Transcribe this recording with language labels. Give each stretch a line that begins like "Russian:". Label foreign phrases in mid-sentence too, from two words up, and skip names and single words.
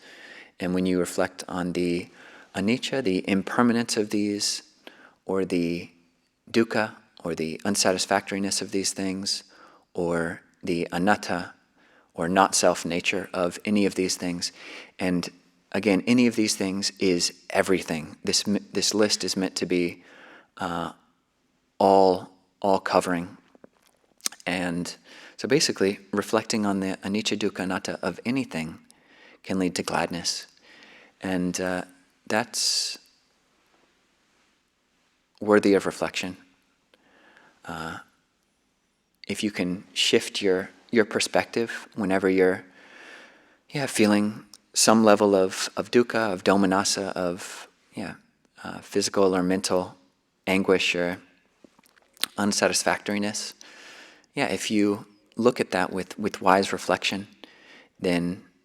English: And when you reflect on the anicca, the impermanence of these, or the dukkha, or the unsatisfactoriness of these things, or the anatta, or not-self nature of any of these things. And again, any of these things is everything. This list is meant to be all-covering. And so basically, reflecting on the
Pali: anicca, dukkha, anatta
English: of anything can lead to gladness. And that's worthy of reflection. If you can shift your perspective whenever you're feeling some level of dukkha, of domanassa, of physical or mental anguish or unsatisfactoriness, if you look at that with wise reflection, then